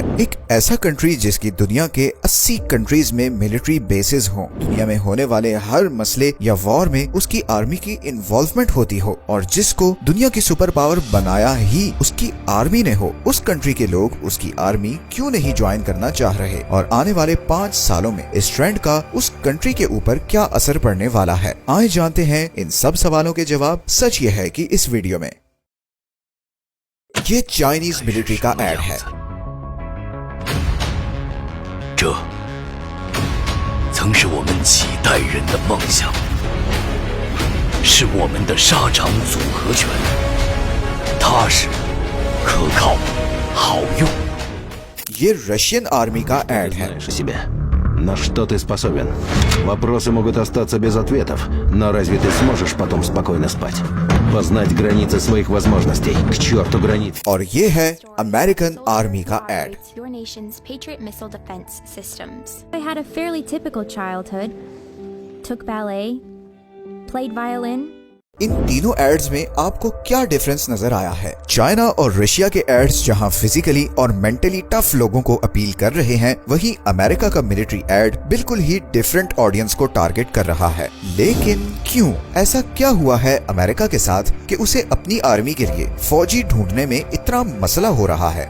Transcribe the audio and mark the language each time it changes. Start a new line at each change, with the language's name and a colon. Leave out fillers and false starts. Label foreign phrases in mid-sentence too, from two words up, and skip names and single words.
Hindi: एक ऐसा कंट्री जिसकी दुनिया के 80 कंट्रीज में
English: military bases
Hindi: हों, दुनिया में होने वाले हर मसले या वॉर में उसकी आर्मी की इन्वॉल्वमेंट होती हो और जिसको दुनिया की
English: super power
Hindi: बनाया ही उसकी आर्मी ने हो, उस कंट्री के लोग उसकी आर्मी क्यों नहीं ज्वाइन करना चाह रहे और आने वाले 5 सालों में इस ट्रेंड का उस कंट्री के ऊपर क्या असर पड़ने वाला है। आइए जानते हैं इन सब सवालों के जवाब। सच ये है कि इस वीडियो में ये
English: Chinese military
Hindi: का एड है।
Chinese: 这曾是我们几代人的梦想，是我们的沙场组合拳，踏实、可靠、好用。
Hindi: ये
English: Russian army
Hindi: का एड है।
Russian: На что ты способен? Вопросы могут остаться без ответов, но разве ты сможешь потом спокойно спать? Познать границы своих возможностей. К черту границ.
Hindi: और ये है
English: American army
Hindi: का एड।
English: Your nation's Patriot missile defense systems. I had a fairly typical childhood. Took ballet, played violin.
Hindi: इन तीनों एड्स में आपको क्या डिफरेंस नजर आया है? चाइना और रशिया के एड्स जहां फिजिकली और
English: mentally tough
Hindi: लोगों को अपील कर रहे हैं, वहीं अमेरिका का
English: military ad
Hindi: बिल्कुल ही
English: different audience
Hindi: को टारगेट कर रहा है। लेकिन क्यों? ऐसा क्या हुआ है अमेरिका के साथ कि उसे अपनी आर्मी के लिए फौजी ढूंढने में इतना मसला हो रहा है?